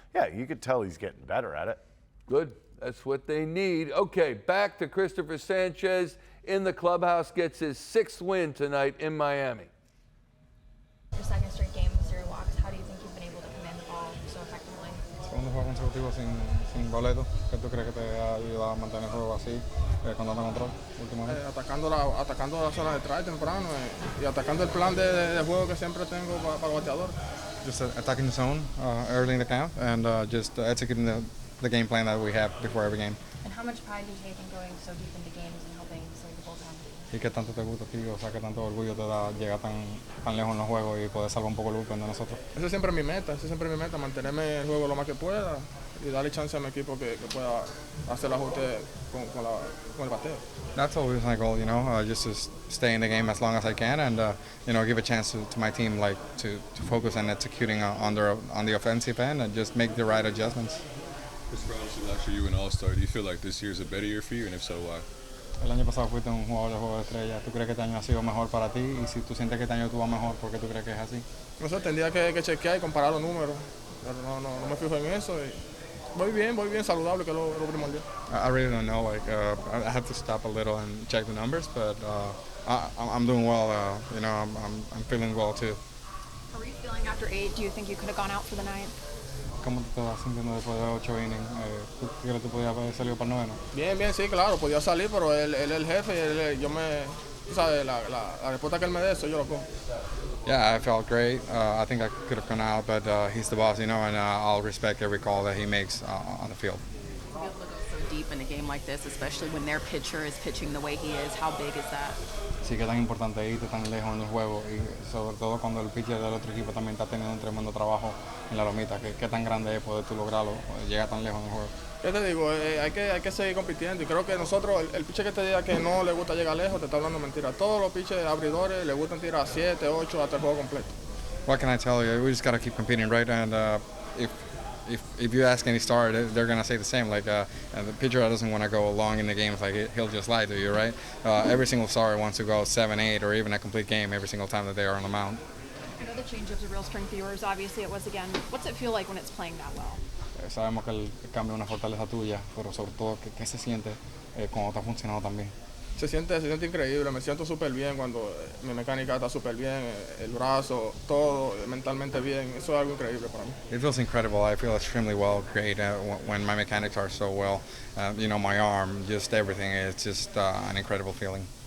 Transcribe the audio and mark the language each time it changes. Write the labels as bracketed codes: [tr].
[en] Yeah, you could tell he's getting better at it. Good. That's what they need. Okay, back to Cristopher Sánchez in the clubhouse, gets his 6th win tonight in Miami. Your second straight game with 0 walks. How do you think you've been able to command the ball so effectively? [es] Segundo juego consecutivo sin boleto. ¿Qué tú crees que te ha ayudado a mantener el juego así, con tanto control últimamente? Atacando la zona de strike temprano y atacando el plan de juego que siempre tengo para el bateador. [en] Just attacking the zone early in the count and just executing the game plan that we have before every game. And how much pride do you take in going so deep into games and helping save the bullpen? [es] ¿Y qué tanto te gusta a ti? O sea, ¿qué tanto orgullo te da llegar tan lejos en los juegos y poder salvar un poco el bullpen de nosotros? Esa siempre es mi meta, mantenerme el juego lo más que pueda y darle chance a mi equipo que pueda hacer el ajuste con el bateo. [en] That's always my goal, just to stay in the game as long as I can and, give a chance to my team, like to focus on executing on the offensive end and just make the right adjustments. Obviously, last year you were an all-star. Do you feel like this year is a better year for you, and if so, why? [es] El año pasado fuiste un jugador de juego de estrella. ¿Tú crees que este año ha sido mejor para ti? Y si tú sientes que este año tú vas mejor, ¿por qué tú crees que es así? No sé, tendría que chequear y comparar los números, pero no me fijo en eso. Y voy bien, saludable, que es lo primordial. [en] I really don't know. I have to stop a little and check the numbers, but I'm doing well. I'm feeling well too. How are you feeling after 8? Do you think you could have gone out for the night? [es] ¿Cómo te estás sintiendo después de 8 innings? ¿Tú crees que tú podías haber salido para el 9? Bien, sí, claro, podía salir, pero él es el jefe y tú sabes, la respuesta que él me dé, eso yo lo pongo. [en] Yeah, I felt great. I think I could have gone out, but he's the boss, and I'll respect every call that he makes on the field. To be able to go so deep in a game like this, especially when their pitcher is pitching the way he is, how big is that? [es] Sí, que tan importante irte tan lejos en el juego y sobre todo cuando el pitcher del otro equipo también está teniendo un tremendo trabajo en la lomita. ¿Qué tan grande es poder tú lograrlo, llegar tan lejos en el juego? Yo te digo, hay que seguir compitiendo y creo que nosotros, el pitcher que te diga que no le gusta llegar lejos, te está hablando mentira. Todos los pitchers abridores le gustan tirar 7, 8 hasta el juego completo. [en] What can I tell you? We just got to keep competing, right? And if you ask any starter, they're going to say the same. Like the pitcher doesn't want to go long in the games, like he'll just lie to you, right? Every single starter wants to go 7, 8, or even a complete game every single time that they are on the mound. I know the changeup's a real strength of yours. Obviously, it was again. What's it feel like when it's playing that well? [es] Sabemos que el cambio es una fortaleza tuya, pero sobre todo, ¿qué se siente cuando está funcionando tan bien? Se siente increíble, me siento súper bien cuando mi mecánica está súper bien, el brazo, todo, mentalmente bien, eso es algo increíble para mí. [en] It feels incredible. I feel extremely well, great when my mechanics are so well. My arm, just everything, it's just an incredible feeling.